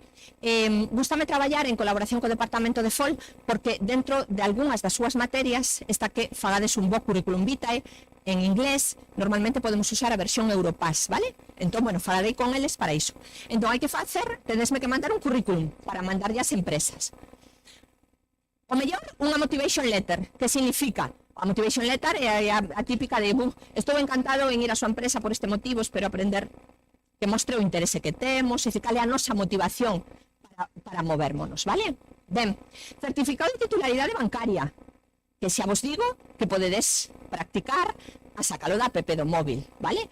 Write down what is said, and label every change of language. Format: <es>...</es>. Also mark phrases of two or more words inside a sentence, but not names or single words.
<gl>Gústame traballar en colaboración co departamento de FOL porque dentro de algunhas das súas materias está que fagades un bo currículum vitae en inglés, normalmente podemos usar a versión Europass, vale? Entón, bueno, falarei con eles para iso. Entón, hai que facer, tedesme que mandar un currículum para mandarlle ás empresas. O mellor, unha</gl> <en>motivation letter,</en> <gl>que significa... A</gl> <en>motivation letter</en> <gl>é a típica de estou encantado en ir a súa empresa por este motivo, espero aprender, que mostre o interese que temos, e cal é a nosa motivación para movérmonos, vale? Ben, certificado de titularidade bancaria, que xa vos digo que podedes practicar a sacalo da app do móvil, vale?</gl>